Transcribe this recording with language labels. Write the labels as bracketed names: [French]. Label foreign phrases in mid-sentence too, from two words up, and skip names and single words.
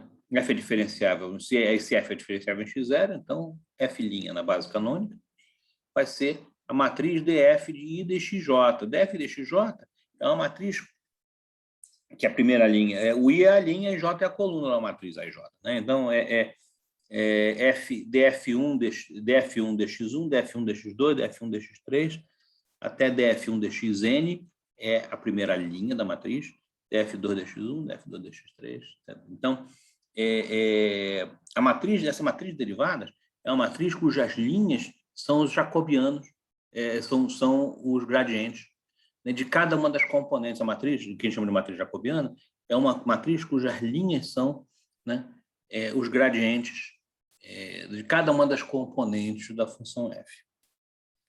[Portuguese] F é diferenciável, se F é diferenciável em x0, então F' na base canônica vai ser a matriz df de I dxj. df dxj é uma matriz que a primeira linha, o I é a linha e J é a coluna da matriz AJ. Né? Então, df1 dx1, df1 dx2, df1 dx3, até df1 dxn é a primeira linha da matriz, df2 dx1, df2 dx3. Etc. Então, essa matriz de derivadas é uma matriz cujas linhas são os jacobianos, são os gradientes, né, de cada uma das componentes. A matriz, que a gente chama de matriz jacobiana, é uma matriz cujas linhas são, né, os gradientes de cada uma das componentes da função f.